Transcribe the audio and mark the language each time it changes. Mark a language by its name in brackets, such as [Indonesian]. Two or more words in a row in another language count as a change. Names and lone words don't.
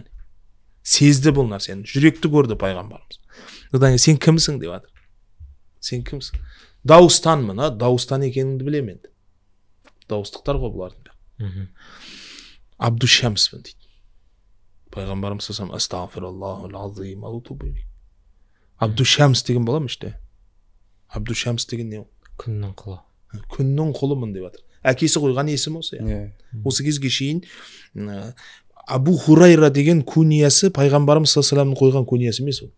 [Kazakh] Сезді бұл нәрсені, жүректі көрді пайғамбарымыз. Одан кейін сен кімсің деп жатыр. Сен кімсің? Дауыстанмын, Дауыстан екеніңді білемін енді. Дауыстықтар ғой бұлардың. Абдушамспын дейді. [Arabic] Пайғамбарымыз صلى الله عليه وسلم أستغفر الله العظيم وأتوب إليه. [Kazakh] Абдушамс деген бола ма іште? Абдушамс деген не ол? Күннің құлы. Күннің құлымын деп жатыр. Әкесі қойған есім осы. Осы кезге шейін Абу Хурайра деген куниясы пайғамбарымыз [Arabic] صلى الله عليه وسلم [Kazakh] қойған куниясы емес ол.